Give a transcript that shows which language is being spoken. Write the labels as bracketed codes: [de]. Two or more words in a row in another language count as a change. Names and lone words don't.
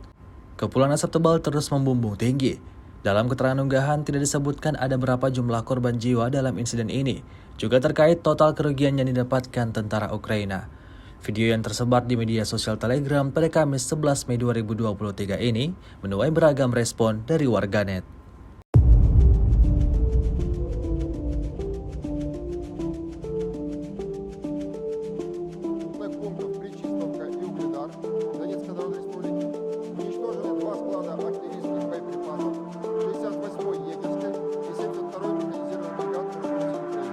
[id] Kepulan asap tebal terus membumbung tinggi. Dalam keterangan unggahan tidak disebutkan ada berapa jumlah korban jiwa dalam insiden ini, juga terkait total kerugian yang didapatkan tentara Ukraina. Video yang tersebar di media sosial Telegram pada Kamis 11 Mei 2023 ini menuai beragam respon dari warganet. [ru] Пунктов Причистовка и Угледар Донецкой Народной Республики уничтожены два склада артиллерийских боеприпасов 68-й егерской и 72-й механизированной бригад Вооруженных сил Украины.